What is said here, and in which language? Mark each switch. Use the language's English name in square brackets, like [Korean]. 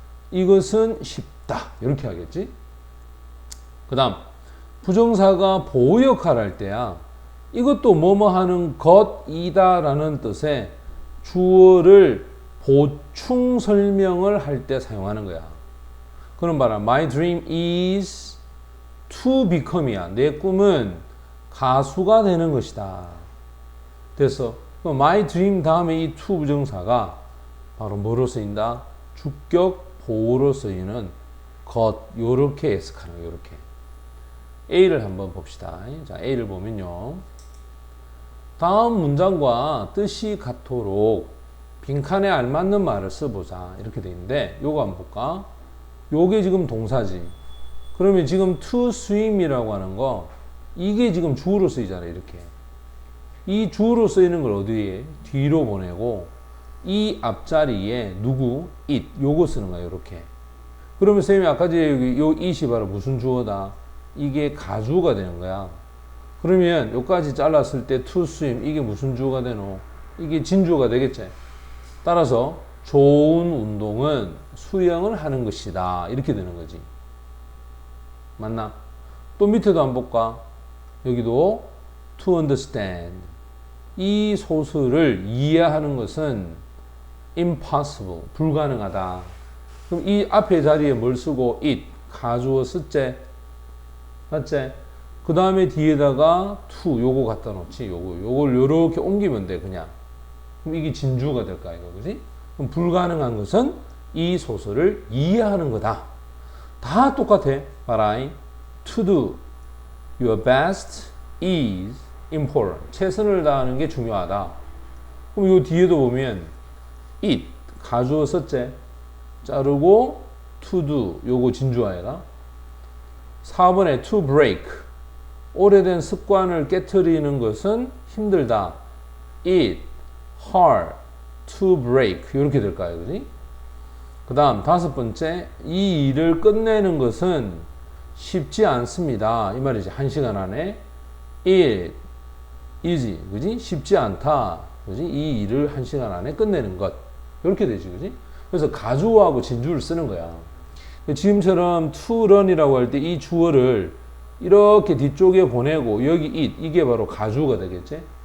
[Korean] 이것은 쉽다. 이렇게 하겠지. 그 다음 부정사가 보호 역할을 할 때야. 이것도 뭐뭐 하는 것이다 라는 뜻의 주어를 보충 설명을 할 때 사용하는 거야. 그럼 봐라. [English] My dream is to become이야. [Korean] 내 꿈은 가수가 되는 것이다. 됐어. 그럼 [English] my dream [Korean] 다음에 이 to 부정사가 바로 뭐로 쓰인다? 주격 보호로 쓰이는 것. 요렇게 해석하는 거야. 요렇게. A를 한번 봅시다. 자, A를 보면요. 다음 문장과 뜻이 같도록 빈칸에 알맞는 말을 써보자. 이렇게 돼 있는데 요거 한번 볼까? 요게 지금 동사지. 그러면 지금 [English] to swim [Korean] 이라고 하는 거 이게 지금 주어로 쓰이잖아요. 이렇게. 이 주어로 쓰이는 걸 어디에? 뒤로 보내고 이 앞자리에 누구? it. 요거 쓰는 거야. 요렇게. 그러면 선생님이 아까 전에 여기 요 it이 바로 무슨 주어다? 이게 가주어가 되는 거야. 그러면 여기까지 잘랐을 때 [English] to swim [Korean] 이게 무슨 주어가 되노? 이게 진주어가 되겠지. 따라서 좋은 운동은 수영을 하는 것이다. 이렇게 되는 거지. 맞나? 또 밑에도 한번 볼까? 여기도 [English] to understand. [Korean] 이 소설을 이해하는 것은 impossible. 불가능하다. 그럼 이 앞에 자리에 뭘 쓰고 it. 가주어 쓰재. 맞지? 그 다음에 뒤에다가 to 요거 갖다 놓지. 요걸 요렇게 옮기면 돼. 그냥. 그럼 이게 진주가 될까 이거 그지? 그럼 불가능한 것은 이 소설을 이해하는 거다. 다 똑같아. 봐라. [English] To do your best is important. [Korean] 최선을 다하는 게 중요하다. 그럼 요 뒤에도 보면 it 가주어 썼지. 자르고 [English] to do [Korean] 요거 진주어야. 4번에 [English] to break [Korean] 오래된 습관을 깨트리는 것은 힘들다. [English] It hard to break [Korean] 이렇게 될까요? 그지? 그 다음 5번째 이 일을 끝내는 것은 쉽지 않습니다. 이 말이지. 1시간 안에 [English] it easy [Korean] 그지? 쉽지 않다. 그지? 이 일을 1시간 안에 끝내는 것 이렇게 되지. 그지? 그래서 가주어하고 진주를 쓰는 거야. 지금처럼 [English] to run [Korean] 이라고 할 때 이 주어를 이렇게 뒤쪽에 보내고 여기 it 이게 바로 가주어가 되겠지.